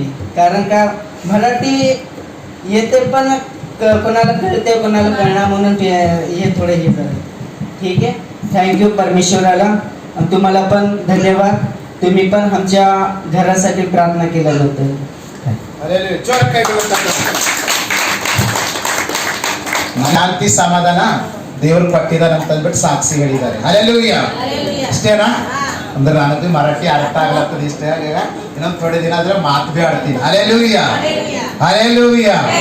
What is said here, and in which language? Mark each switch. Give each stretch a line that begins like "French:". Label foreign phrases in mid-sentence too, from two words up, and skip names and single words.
Marathi: कारण का मराठी येते पण कोणाला कळते कोणाला कळणार म्हणून हे थोडं हे झालं. ठीक आहे. थँक्यू परमेश्वराला. तुम्हाला पण धन्यवाद. तुम्ही पण आमच्या घरासाठी प्रार्थना केल्याबद्दल.
Kannada: ಶಾಂತಿ ಸಮಾಧಾನ ದೇವರು ಕೊಟ್ಟಿದ್ದಾರೆ ಅಂತ ಅಂದ್ಬಿಟ್ಟು ಸಾಕ್ಷಿ ಹೇಳಿದ್ದಾರೆ. ಹಾಲೆಲೂಯಾ. ಇಷ್ಟೇನಾ ಅಂದ್ರೆ ನನಗೆ ಮರಾಠಿ ಅರ್ಥ ಆಗ್ಲತ್ತದ ಇಷ್ಟೇ. ಇನ್ನೊಂದು ಥೋಡೆ ದಿನ ಆದ್ರೆ ಮಾತು ಬಿ ಆಡ್ತೀನಿ. ಹಾಲೆಲೂಯಾ. ಹಾಲೆಲೂಯಾ.